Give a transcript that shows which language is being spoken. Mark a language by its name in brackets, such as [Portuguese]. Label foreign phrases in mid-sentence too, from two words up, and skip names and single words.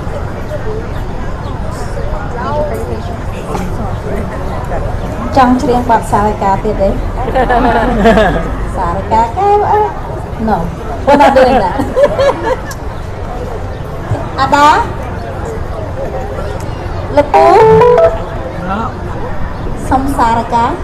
[English] Thank you for your patience. [Khmer] ចង់ច្រៀងបទសារកាទៀតទេសារកាកែវអើ [English] No we're not doing that Ada [Khmer] លោកពូសុំសារកា